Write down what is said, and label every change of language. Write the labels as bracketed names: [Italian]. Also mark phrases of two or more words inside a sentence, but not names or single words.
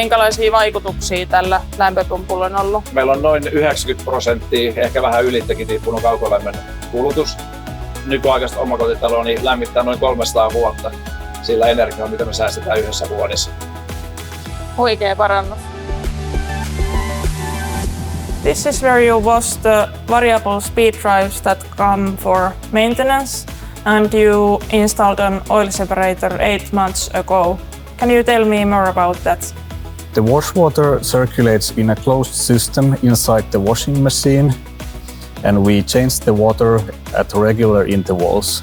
[Finnish] Minkälaisia vaikutuksia tällä lämpöpumpulla on ollut? Meillä on noin 90%, ehkä vähän ylittäkin tippunut kaukolämmön kulutus. Nykyaikaista omakotitaloa niin lämmittää noin 300 vuotta sillä energialla, mitä me säästetään yhdessä vuodessa. Huikea parannus. [English] This is where you wash the variable speed drives that come for maintenance, and you installed an oil separator 8 months ago. Can you tell me more about that? The wash water circulates in a closed system inside the washing machine, and we change the water at regular intervals.